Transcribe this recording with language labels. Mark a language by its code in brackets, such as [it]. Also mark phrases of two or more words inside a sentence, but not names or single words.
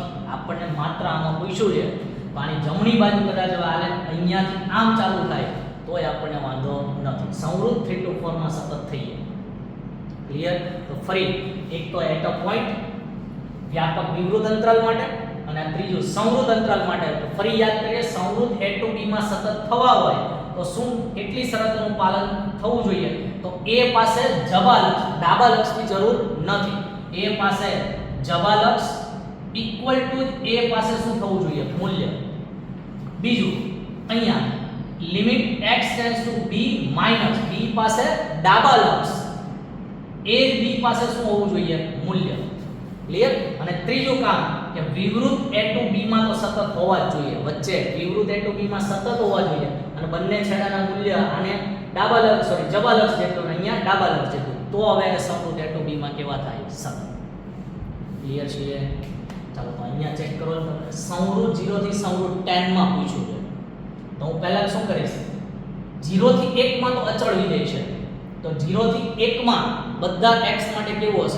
[gu] આપણને માત્ર આમાં પૂછ્યું છે તો આની જમણી બાજુ કદાચ હવે આલેખ અહીંયાથી આમ ચાલુ થાય તોય આપણને વાંધો નથી. સંવૃત 3 to 4 માં સતત થઈએ. ક્લિયર? તો ફરી એક તો [en] at a point [gu] વ્યાપક વિવૃત અંતરાલ માટે અને ત્રીજું સંવૃત અંતરાલ માટે. તો ફરી યાદ કરીએ સંવૃત a to b માં સતત થવા હોય તો શું કેટલી શરતોનું પાલન થવું જોઈએ? તો a પાસે જબા લક્ષ ડાબા લક્ષની જરૂર નથી. a પાસે જબા લક્ષ [en] equal to [gu] a પાસે શું થવું જોઈએ? મૂલ્ય. બીજું અહીંયા [en] limit x tends to b minus b [gu] પાસે ડાબા લક્ષ એ જ b પાસે શું હોવું જોઈએ? મૂલ્ય. ક્લિયર? અને ત્રીજું કામ કે વિવૃત a to b માં તો સતત હોવા જ જોઈએ. વચ્ચે વિવૃત a to b માં સતત હોવા જોઈએ અને બંને છેડાના મૂલ્ય આને ડાબા લક્ષ જબા લક્ષ જેટલું ને અહીંયા ડાબા લક્ષ જેટલું. તો હવે સંવૃત a to b માં કેવા થાય? સતત. ક્લિયર છે? ચાલો તો અહીંયા ચેક કરો. સંવૃત 0 થી સંવૃત 10 માં પૂછ્યું છે તો હું પહેલા શું કરીશ? 0 થી 1 માં તો અચળ વિધેય છે તો 0 થી 1 માં બધા x માટે કેવું હશે?